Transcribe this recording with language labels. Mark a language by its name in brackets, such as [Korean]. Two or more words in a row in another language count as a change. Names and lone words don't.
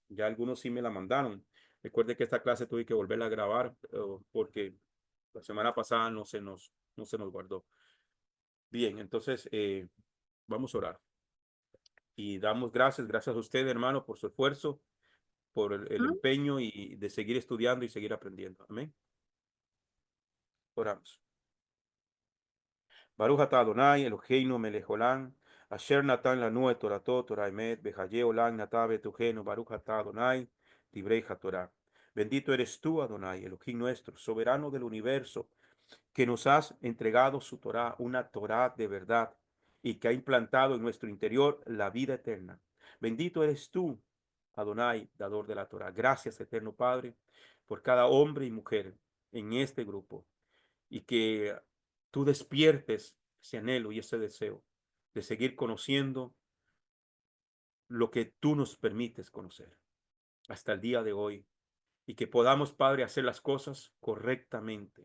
[Spanish] Ya algunos sí me la mandaron. Recuerde que esta clase tuve que volverla a grabar porque la semana pasada no se nos guardó. Bien, entonces vamos a orar. Y damos gracias a usted, hermano, por su esfuerzo, por el empeño y de seguir estudiando y seguir aprendiendo. Amén. Oramos. [Hebrew] ברוך אתה אדוני, אלוהינו מלך עולם, אשר נתן לנו את תורתו, תורה אמת, וחיי עולם נטע בתוכנו, ברוך אתה אדוני, דברי תורה. [Spanish] Bendito eres tú, Adonai, Elohim nuestro, soberano del universo, que nos has entregado su Torah, una Torah de verdad, y que ha implantado en nuestro interior la vida eterna. Bendito eres tú, Adonai, dador de la Torah. Gracias, eterno Padre, por cada hombre y mujer en este grupo y que tú despiertes ese anhelo y ese deseo de seguir conociendo lo que tú nos permites conocer hasta el día de hoy y que podamos, Padre, hacer las cosas correctamente.